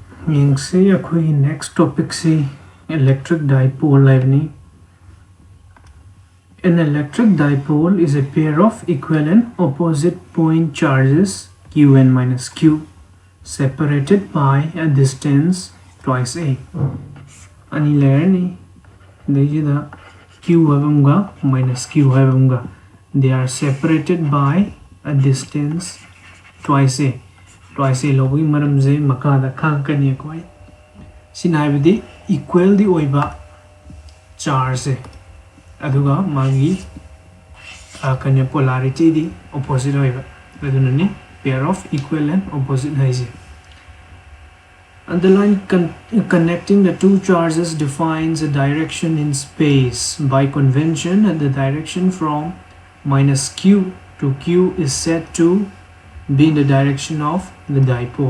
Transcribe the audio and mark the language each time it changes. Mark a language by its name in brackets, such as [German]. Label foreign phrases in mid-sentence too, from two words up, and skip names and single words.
[Manipuri] yingse akhoi [English] next topic [Manipuri] si [English] electric dipole [Manipuri] livni. [English] An electric dipole is a pair of equivalent opposite point charges qn minus q separated by a distance twice a. [Manipuri] Ani layer ni the q havamga minus q havamga, [English] they are separated by a distance twice a. Twice a [Manipuri] logi maram je makada khankani koi sinhaibdi equal di oiba charge aduga magi kanya polarity di opposite oiba adunani [English] pair of equal and opposite [Manipuri] haise. [English] And the line connecting the two charges defines a direction in space. By convention, the direction from minus q to q is said to be in the direction of the dipole.